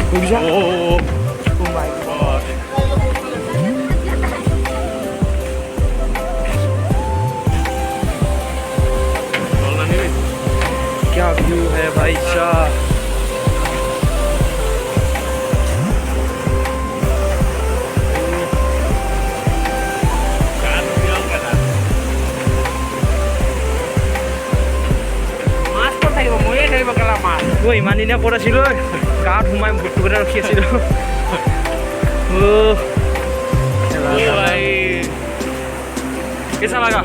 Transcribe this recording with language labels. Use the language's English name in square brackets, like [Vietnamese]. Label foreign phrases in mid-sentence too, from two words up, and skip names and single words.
[Hindi] দেখিছা क्या व्यू है भाई साहब [Assamese] মই ইমান দিনে ক'ত আছিলোঁ গাঁৱত সোমাই বুটুকতে ৰখি আছিলোঁ [Hindi] कैसा लगा